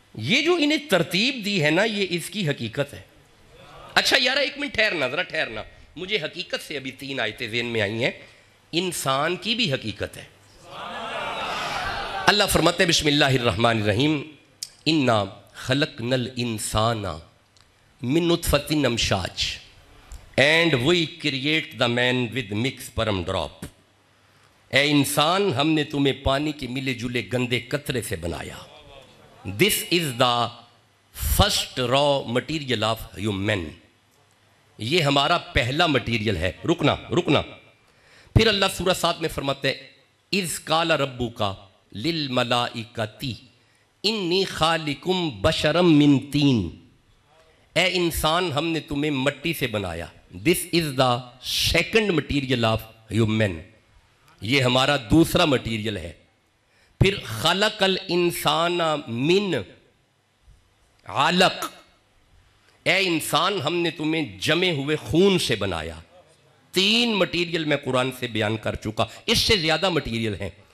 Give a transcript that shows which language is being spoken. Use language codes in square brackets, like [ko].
[ur] یہ جو انہیں ترتیب دی ہے نا، یہ اس کی حقیقت ہے. اچھا یار، ایک منٹ ٹھہرنا. مجھے حقیقت سے ابھی 3 آیتیں ذہن میں آئی ہیں. انسان کی بھی حقیقت ہے. اللہ فرماتے ہیں [ar] بسم اللہ الرحمن الرحیم، انا خلقنا الانسان من نطفۃ امشاج [en] And we create the man with mix sperm drop. [ur] اے انسان ہم نے تمہیں پانی کے ملے جلے گندے قطرے سے بنایا. [en] This is the first raw material of human. [ur] یہ ہمارا پہلا مٹیریل ہے. رکنا پھر اللہ سورہ 7 میں فرماتے ہیں [ar] اذ قال ربک للملائکۃ انی خالقم بشرا من طین. [ur] اے انسان ہم نے تمہیں مٹی سے بنایا. [en] This is the second material of human. [ur] یہ ہمارا دوسرا مٹیریل ہے. پھر [ar] خلق الانسان من علق. [ur] اے انسان ہم نے تمہیں جمے ہوئے خون سے بنایا. 3 مٹیریل میں قرآن سے بیان کر چکا. اس سے زیادہ مٹیریل ہیں.